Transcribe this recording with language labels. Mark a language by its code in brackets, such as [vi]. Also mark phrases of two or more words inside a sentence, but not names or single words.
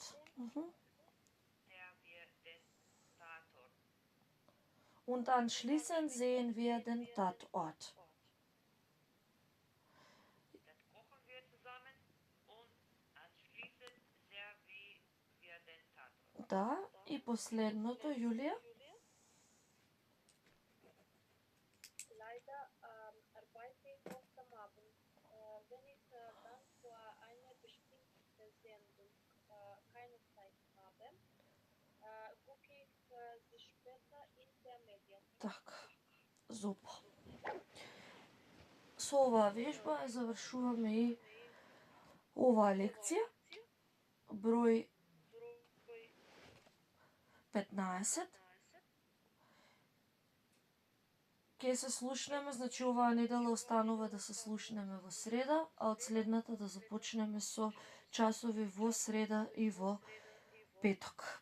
[de] Der wir den Tatort. Und anschließend sehen wir den Tatort. Dann kochen wir zusammen und anschließend servieren wir den Tatort. [mk] Да, и последното, Јулија. [de] Leider arbeite ich oft am Abend. Wenn ich dann für eine bestimmte Sendung keine Zeit habe, gucke ich sie später in der Mediathek. [mk] Така, зупа. Со оваа вежба ја завршуваме и оваа лекција, број 15. Ке се слушнеме, значи оваа недела останува да се слушнеме во среда, а од следната да започнеме со часови во среда и во петок.